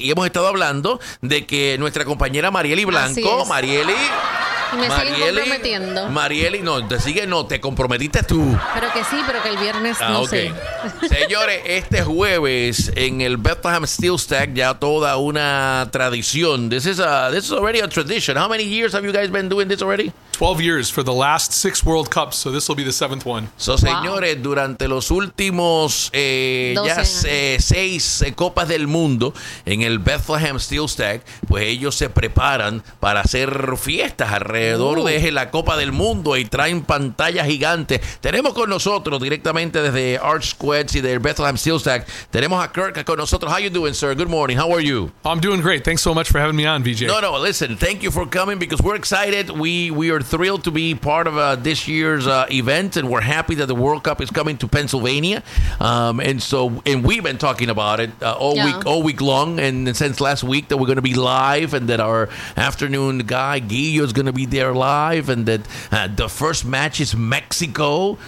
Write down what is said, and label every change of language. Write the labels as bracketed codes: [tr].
[es] Y hemos estado hablando de que nuestra compañera Marieli Blanco, Marieli... Te comprometiste tú. Pero que sí, pero que el viernes sé. Señores, este jueves en el Bethlehem Steel Stack, ya toda una tradición. [en] This is already a tradition. How many years have you guys been doing this already? 12 years for the last 6 World Cups, so this will be the 7th one. [es] So, señores, durante los últimos 6 Copas del Mundo en el Bethlehem Steel Stack, pues ellos se preparan para hacer fiestas alrededor de la Copa del Mundo y traen pantallas gigantes. Tenemos con nosotros directamente desde Arch Squads y del Bethlehem Steel Stack, tenemos a Kirk con nosotros. [en] How you doing, sir? Good morning. How are you? I'm doing great. Thanks so much for having me on, VJ. No, listen, thank you for coming because we're excited. We are thrilled to be part of this year's event, and we're happy that the World Cup is coming to Pennsylvania. And we've been talking about it all week long, and since last week that we're going to be live, and that our afternoon guy Guillo is going to be there live, and that the first match is Mexico.